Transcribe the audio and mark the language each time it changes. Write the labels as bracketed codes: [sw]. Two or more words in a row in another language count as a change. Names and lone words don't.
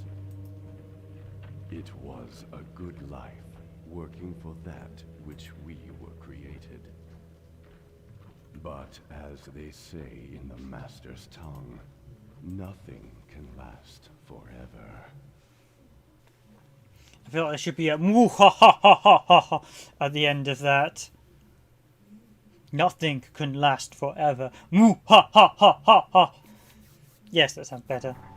[en] It was a good life, working for that which we were created. But as they say in the Master's tongue, nothing can last forever. I feel like there should be a moo ha ha ha ha ha ha at the end of that. Nothing can last forever. Moo ha ha ha ha ha. Yes, that sounds better.